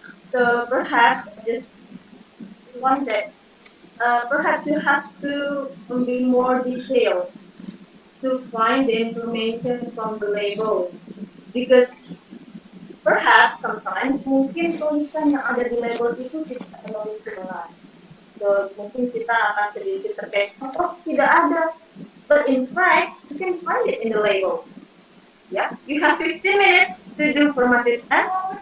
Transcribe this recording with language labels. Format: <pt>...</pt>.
<en>So perhaps just one that perhaps you have to be more detailed to find the information from the label, because perhaps sometimes</en> <id>mungkin tulisan yang ada di label itu tidak terlalu jelas. So mungkin kita akan sedikit terkecoh, oh tidak ada.</id> <en>But in fact, you can find it in the label. Yeah, you have 15 minutes to do formative test.</en>